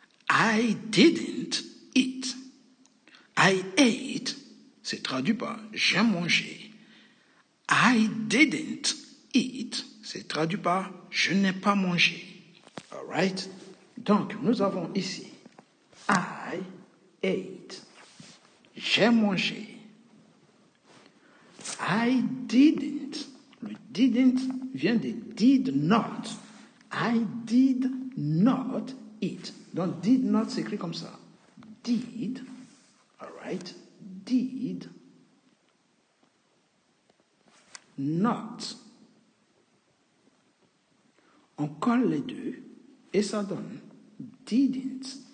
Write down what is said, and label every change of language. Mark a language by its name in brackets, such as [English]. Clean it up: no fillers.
[English] I didn't eat. I ate, [French] c'est traduit par j'ai mangé. [English] I didn't eat, [French] c'est traduit par je n'ai pas mangé. [English] All right? [French] Donc, nous avons ici [English] I ate, [French] j'ai mangé. [English] I didn't, [French] le didn't vient de [English] did not. I did not eat. [French] Donc, [English] did not [French] s'écrit comme ça. [English] Did, all right, did not. [French] On colle les deux et ça donne didn't.